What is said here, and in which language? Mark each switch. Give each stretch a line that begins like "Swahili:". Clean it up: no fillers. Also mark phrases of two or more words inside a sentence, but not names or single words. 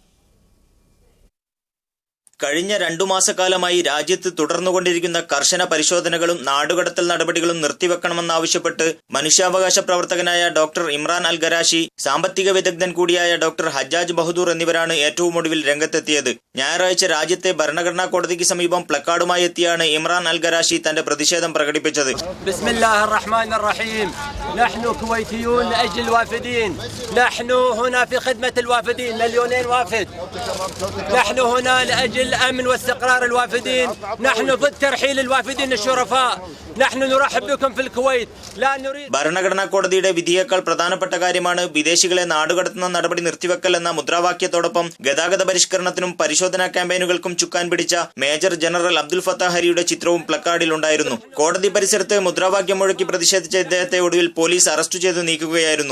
Malayalam: കഴിഞ്ഞ 2 മാസക്കാലമായി രാജ്യത്ത് തുടർന്നുകൊണ്ടിരിക്കുന്ന കർശന പരിശോധനകളും നാടുകടത്തൽ നടപടികളും നിർത്തിവെക്കണമെന്നാവശ്യപ്പെട്ട് മനുഷ്യാവകാശ പ്രവർത്തകനായ ഡോക്ടർ ഇമ്രാൻ അൽ ഗരാഷി, സാമ്പത്തിക വിദഗ്ധൻ കൂടിയായ ഡോക്ടർ ഹജ്ജാജ് ബഹദൂർ എന്നിവരാണ് ഏറ്റവും ഒടുവിൽ രംഗത്തെത്തിയത്. ഞായറാഴ്ച രാജ്യത്തെ ഭരണഘടനാ കോടതിക്ക് സമീപം പ്ലക്കാർഡുമായി എത്തിയാണ് ഇമ്രാൻ അൽ ഗരാഷി തന്റെ പ്രതിഷേധം പ്രകടിപ്പിച്ചത്.
Arabic: الأمن واستقرار الوافدين، نحن ضد ترحيل الوافدين الشرفاء، نحن نرحب بكم في الكويت، لا نريد.
Malayalam: ഭരണഘടനാ കോടതിയുടെ വിധിയേക്കാൾ പ്രധാനപ്പെട്ട കാര്യമാണ് വിദേശികളെ നാടുകടത്തുന്ന നടപടി നിർത്തിവെക്കൽ എന്ന മുദ്രാവാക്യത്തോടൊപ്പം ഗതാഗത പരിഷ്കരണത്തിനും പരിശോധനാ ക്യാമ്പയിനുകൾക്കും ചുക്കാൻ പിടിച്ച മേജർ ജനറൽ അബ്ദുൽ ഫത്താഹ് ഹരിയുടെ ചിത്രവും പ്ലക്കാർഡിൽ ഉണ്ടായിരുന്നു. കോടതി പരിസരത്ത് മുദ്രാവാക്യം മുഴക്കി പ്രതിഷേധിച്ച ഇദ്ദേഹത്തെ ഒടുവിൽ പോലീസ് അറസ്റ്റ് ചെയ്ത് നീക്കുകയായിരുന്നു.